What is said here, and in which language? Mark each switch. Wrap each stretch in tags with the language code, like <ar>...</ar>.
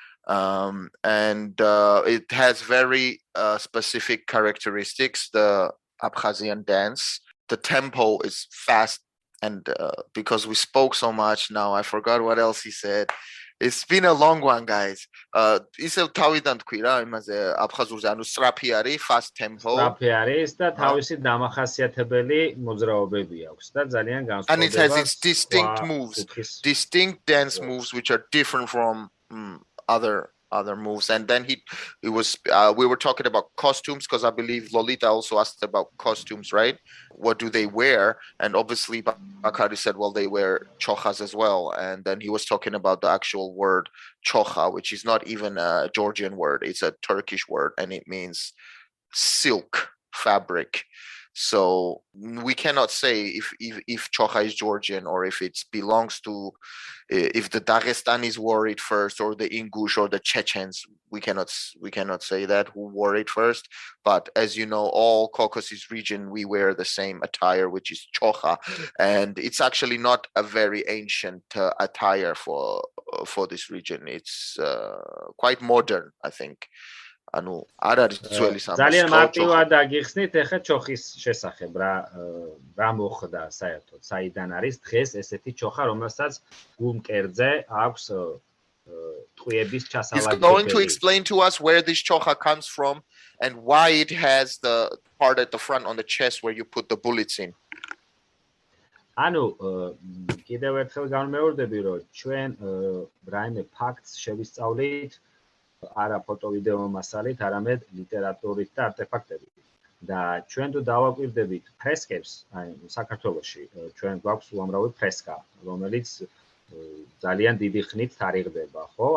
<en>And it has very specific characteristics. The Abkhazian dance, the tempo is fast, and because we spoke so much now, I forgot what else he said. It's been a long one, guys.</en> <ka>ისევ თავიდან თქვი რა იმაზე აფხაზურზე, ანუ სწრაფი არის,</ka> <en>fast tempo.</en> <ka>სწრაფი არის და თავისი დამახასიათებელი მოძრაობები აქვს და ძალიან განსხვავდება.</ka> <en>And it has its distinct moves, distinct dance moves which are different from other moves. And then we were talking about costumes, because I believe Lolita also asked about costumes, right? What do they wear? And obviously Bakari said, well, they wear chokhas as well. And then he was talking about the actual word chokha, which is not even a Georgian word, it's a Turkish word, and it means silk fabric. So we cannot say if chokha is Georgian, or if it belongs to, if the Dagestanis wore it first, or the Ingush or the Chechens. We cannot say that who wore it first. But as you know, all Caucasus region, we wear the same attire, which is chokha, and it's actually not a very ancient attire for this region. It's quite modern, I think.</en> <ka>ანუ არ არის ძველი სამოსი. ძალიან მარტივად აგიხსნით ახლა ჩოხის შესახებ რა მოხდა საერთოდ, საიდან არის დღეს ესეთი ჩოხა, რომელსაც გულმკერდზე აქვს ტყვიების ჩასალაგებელი.</ka> <en>He's going to explain to us where this chokha comes from and why it has the part at the front on the chest where you put the bullets in.</en> <ka>ანუ კიდევ ერთხელ განმეორდები, რომ ჩვენ რაიმე ფაქტს შევისწავლით არა ფოტო-ვიდეო მასალით, არამედ ლიტერატურით და არტეფაქტებით. და ჩვენ თუ დავაკვირდებით ფრესკებს, აი საქართველოში, ჩვენ გვაქვს უამრავი ფრესკა, რომელიც ძალიან დიდი ხნით თარიღდება, ხო?</ka>